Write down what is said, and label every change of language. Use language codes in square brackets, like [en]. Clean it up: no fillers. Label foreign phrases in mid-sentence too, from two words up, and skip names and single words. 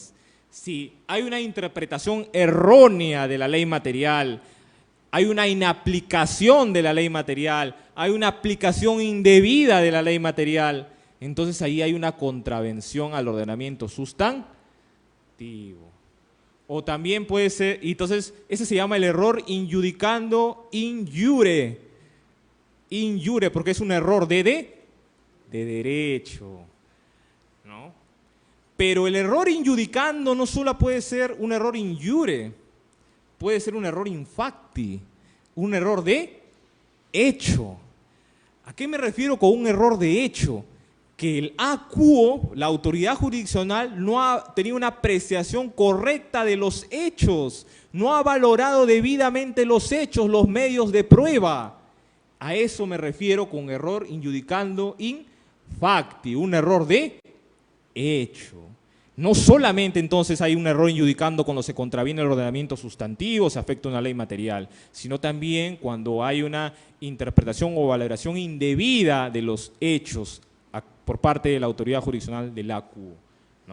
[es] Si hay una interpretación errónea de la ley material, hay una inaplicación de la ley material, hay una aplicación indebida de la ley material, entonces ahí hay una contravención al ordenamiento sustantivo. O también puede ser, y entonces ese se llama el error [la] injudicando in iure. In iure, [es] porque es un error de derecho, ¿no? Pero el error injudicando no solo puede ser un error [la] in iure, [es] puede ser un error [la] in facti, [es] un error de hecho. ¿A qué me refiero con un error de hecho? Que el acuo, la autoridad jurisdiccional, no ha tenido una apreciación correcta de los hechos, no ha valorado debidamente los hechos, los medios de prueba. A eso me refiero con error [la] injudicando in facti, [es] un error de hecho. No solamente entonces hay un error injudicando cuando se contraviene el ordenamiento sustantivo, se afecta una ley material, sino también cuando hay una interpretación o valoración indebida de los hechos por parte de la autoridad jurisdiccional del acuo, ¿no?